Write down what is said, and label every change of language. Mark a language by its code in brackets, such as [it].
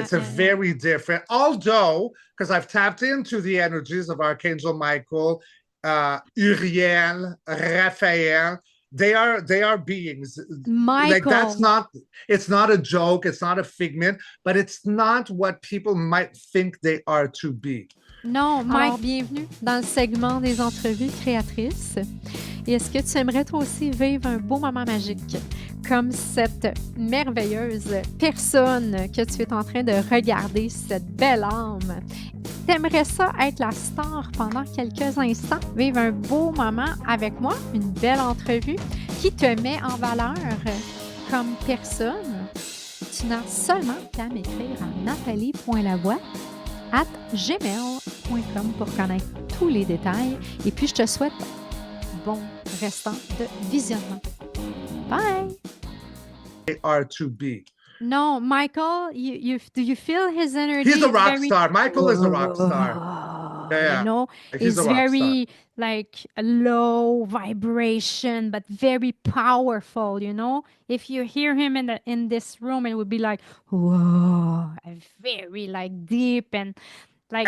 [en] it's a very different, although, because I've tapped into the energies of Archangel Micheal, Uriel, Raphael. They are beings. Micheal. Like that's not, it's not a joke, it's not a figment, but it's not what people might think they are to be. [fr] Non, Mike, bienvenue dans le segment des entrevues créatrices. Et est-ce que tu aimerais toi aussi vivre un beau moment magique comme cette merveilleuse personne que tu es en train de regarder, cette belle âme? T'aimerais ça être la star pendant quelques instants, vivre un beau moment avec moi, une belle entrevue qui te met en valeur comme personne? Tu n'as seulement qu'à m'écrire à nathalie.lavoie@gmail.com pour connaître tous les détails. Et puis, je te souhaite bon restant de visionnement. Bye! [en] They are to be. No, Micheal, do you feel his energy? He's a rock star. Micheal is a rock star. Yeah. He's very like a low vibration, but very powerful, If you hear him in this room, it would be like, whoa, very like deep and like,